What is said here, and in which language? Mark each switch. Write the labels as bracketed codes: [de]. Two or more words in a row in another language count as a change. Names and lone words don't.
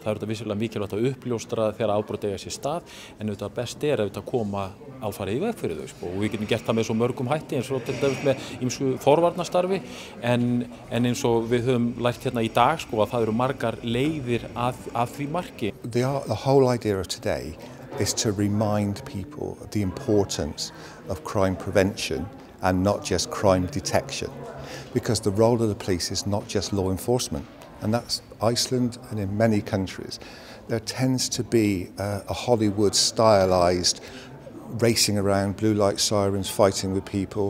[is] Það þetta vissulega mikilvægt að uppljóstra þegar afbrot eiga sér stað, en þetta best að koma alfarið í veg fyrir þau. Og við getum gert það með svo mörgum hætti, eins og til dæmis með ýmsu forvarnastarfi, en eins og við höfum lært hérna í dag að það eru margar leiðir að því marki. [en] The whole idea of today is to remind people of the importance of crime prevention and not just crime detection. Because the role of the police is not just law enforcement, and that's Iceland and in many countries. There tends to be a Hollywood stylized racing around, blue light sirens, fighting with people.